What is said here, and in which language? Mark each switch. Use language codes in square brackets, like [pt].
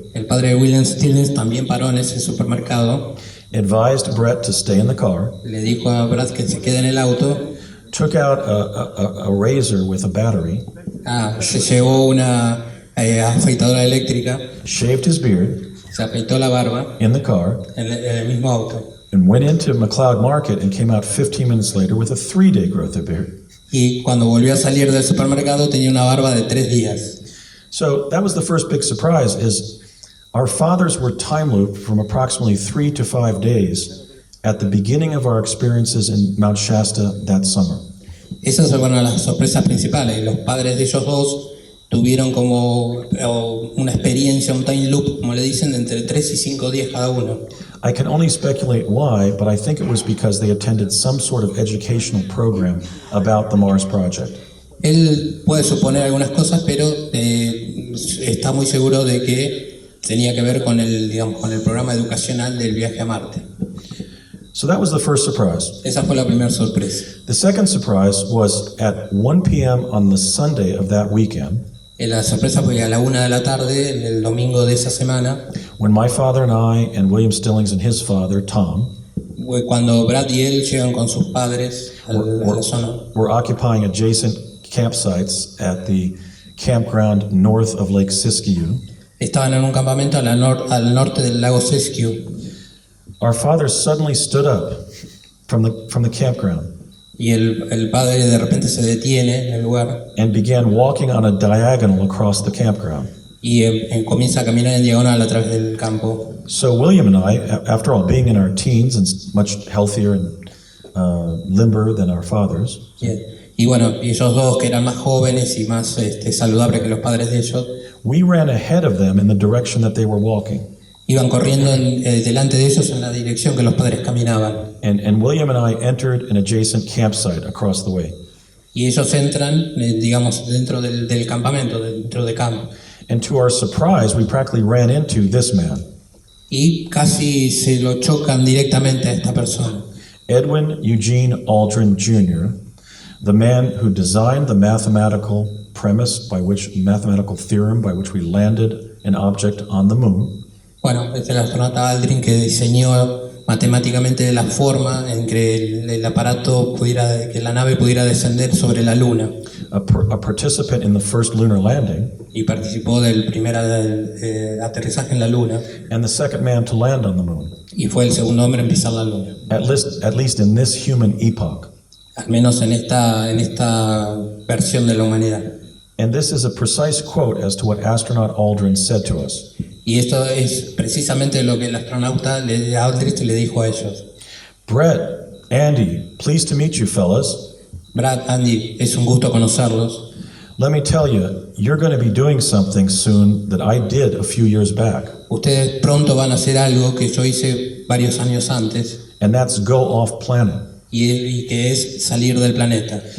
[es] El padre de William Stillings también paró en ese supermercado, [en] advised Brett to stay in the car, [es] le dijo a Brad que se quede en el auto, [en] took out a razor with a battery, [es] se llevó una afeitadora eléctrica, [en] shaved his beard [es] se afeitó la barba [en] in the car, [es] en el mismo auto. [en] and went into McLeod Market and came out 15 minutes later with a 3-day growth of beard. [es] Y cuando volvió a salir del supermercado tenía una barba de 3 días. [en] So that was the first big surprise, is our fathers were time looped from approximately 3 to 5 days at the beginning of our experiences in Mount Shasta that summer. [es] Esas fueron las sorpresas principales. Los padres de ellos dos tuvieron como una experiencia, un time loop, como le dicen, de entre 3 y 5 días cada uno. [en] I can only speculate why, but I think it was because they attended some sort of educational program about the Mars Project. [es] Él puede suponer algunas cosas, pero está muy seguro de que tenía que ver con con el programa educacional del viaje a Marte. [en] So that was the first surprise. [es] Esa fue la primera sorpresa. [en] The second surprise was at 1 p.m. on the Sunday of that weekend, [es] La sorpresa fue a la 1 de la tarde, el domingo de esa semana, [en] when my father and I and William Stillings and his father, Tom, [es] cuando Brad y él llegan con sus padres a la zona. [en] were occupying adjacent campsites at the campground north of Lake Siskiyou. [es] Estaban en un campamento al norte del lago Siskiyou. [en] Our father suddenly stood up from the campground [es] Y el padre de repente se detiene en el lugar [en] and began walking on a diagonal across the campground. [es] y comienza a caminar en diagonal a través del campo. [en] So William and I, after all, being in our teens and much healthier and limber than our fathers, [es] Y bueno, y ellos dos que eran más jóvenes y más saludables que los padres de ellos, [en] we ran ahead of them in the direction that they were walking. [es] iban corriendo delante de ellos en la dirección que los padres caminaban. [en] And William and I entered an adjacent campsite across the way. [es] Y ellos entran, digamos, dentro del campamento, dentro de campo. [en] And to our surprise, we practically ran into this man, [es] Y casi se lo chocan directamente a esta persona. [en] Edwin Eugene Aldrin Jr., the man who designed the mathematical theorem by which we landed an object on the moon, [es] Bueno, es el astronauta Aldrin que diseñó matemáticamente la forma en que el aparato que la nave pudiera descender sobre la Luna. [en] a participant in the first lunar landing, [es] Y participó del primer aterrizaje en la Luna. [en] and the second man to land on the moon, [es] Y fue el segundo hombre en pisar la Luna. [en] at least in this human epoch. [es] Al menos en esta versión de la humanidad. [en] And this is a precise quote as to what astronaut Aldrin said to us. [es] Y esto es precisamente lo que el astronauta Aldrin le dijo a ellos. [en] Brett, Andy, pleased to meet you fellas. [es] Brad, Andy, es un gusto conocerlos. [en] Let me tell you, you're going to be doing something soon that I did a few years back, [es] Ustedes pronto van a hacer algo que yo hice varios años antes [en] and that's go off planet. [es] y que es salir del planeta.